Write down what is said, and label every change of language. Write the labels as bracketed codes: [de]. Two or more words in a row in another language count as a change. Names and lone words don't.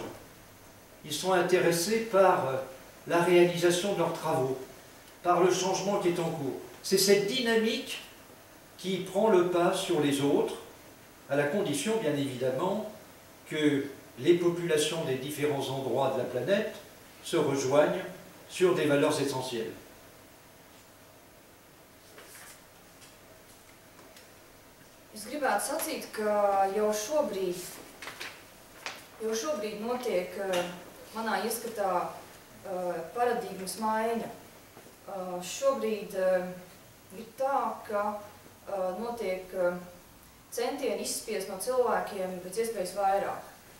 [fr] Ils sont intéressés par la réalisation de leurs travaux, par le changement qui est en cours. C'est cette dynamique qui prend le pas sur les autres, à la condition, bien évidemment, que les populations des différents endroits de la planète se rejoignent sur des valeurs essentielles. [lv] Es gribētu sacīt, ka jau šobrīd notiek manā ieskatā paradigmas maiņa. Šobrīd ir tā, ka notiek centieni izspiest no cilvēkiem pēc iespējas vairāk.